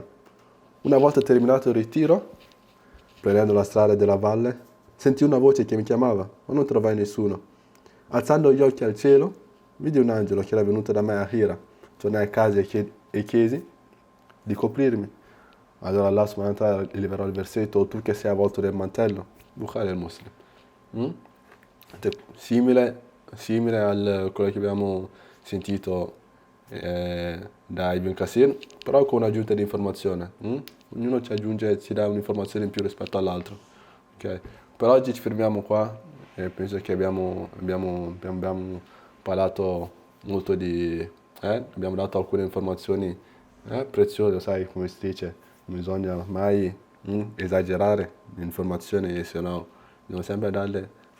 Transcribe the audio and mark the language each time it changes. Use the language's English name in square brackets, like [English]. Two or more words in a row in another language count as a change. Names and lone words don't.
[Italian] Una volta terminato il ritiro, prendendo la strada della valle, sentì una voce che mi chiamava, ma non trovai nessuno. Alzando gli occhi al cielo, vidi un angelo che era venuto da me a Hira. Tornai a casa e chiesi di coprirmi. Allora [Arabic] الله سبحانه وتعالى [Italian] liberò il versetto, tu che sei avvolto nel mantello, Bukhari al-Muslim. Simile a quello che abbiamo sentito da Ibn Kasir, però con un'aggiunta di informazione. Ognuno ci dà un'informazione in più rispetto all'altro. Okay? Per oggi ci fermiamo qua e penso che abbiamo parlato molto abbiamo dato alcune informazioni preziose, sai come si dice, non bisogna mai esagerare l'informazione, se no dobbiamo sempre darle